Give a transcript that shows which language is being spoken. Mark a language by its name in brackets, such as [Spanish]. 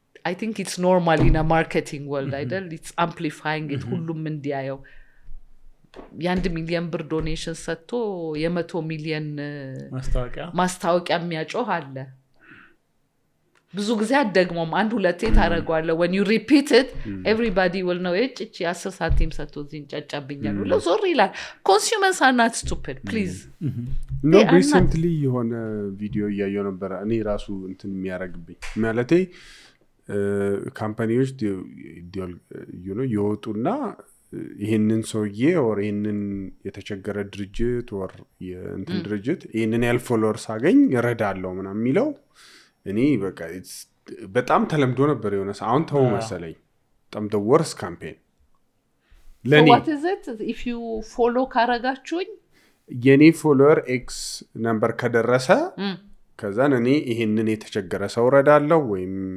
[English] I think it's normal in a marketing world [Amharic] አይደል [English] it's amplifying it [Amharic] ሁሉም እንዲያየው የ1 ሚሊዮን ብር ዶኔሽን ሰጥቶ የ100 ሚሊዮን ማስታወቂያ የሚያጮህ አለ ብዙ ጊዜ አደግሞም አንድ ሁለቴ ታረጋዋለህ [English] when you repeat it everybody will know [Amharic] እቺ 10 ሳንቲም ሰጥቶ ዝንጫጫብኛል ብሎ ዞር ይላል [English] consumers are not stupid please [Amharic] no recently የሆነ ቪዲዮ ያየው ነበር እኔ ራሱ እንትን የሚያረግብኝ ማለቴ ካምፓኒዎች you know ይወጡና ይሄንን ሰውዬ or ይሄንን የተቸገረ ድርጅት or የእንትን ድርጅት ይሄንን ያል ፎሎወርስ አገኝ ይረዳለው ምናምን የሚለው እኔ በቃ በጣም ተለምዶ ነበር የሆነ አሁን ተው መሰለኝ በጣም [English] the worst campaign ለኔ what is it if you follow [Amharic] ካረጋችሁኝ የኔ ፎሎወር x ነምበር ከደረሰ ከዛን እኔ ይሄንን የተቸገረ ሰው ረዳለው ወይም